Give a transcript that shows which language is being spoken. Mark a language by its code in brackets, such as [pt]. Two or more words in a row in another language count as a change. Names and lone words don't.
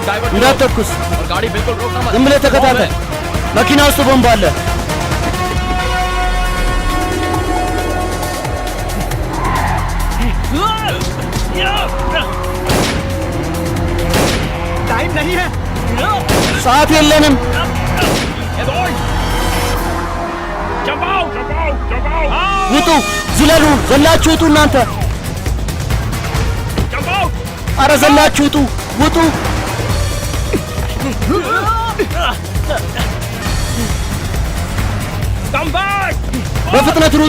[am] እንዳትተኩስ። [hi] और गाड़ी बिल्कुल रोकना मत। [am] ዝም ብለህ ተከታተል። መኪና ውስጥ ቦምብ አለ። [hi] टाइम नहीं है। [am] ሰዓት የለንም። ውጡ! ዝለሉ! ዘላችሁ ውጡ እናንተ! አረ ዘላችሁ ውጡ! ውጡ! በፍጥነት ሩጡ!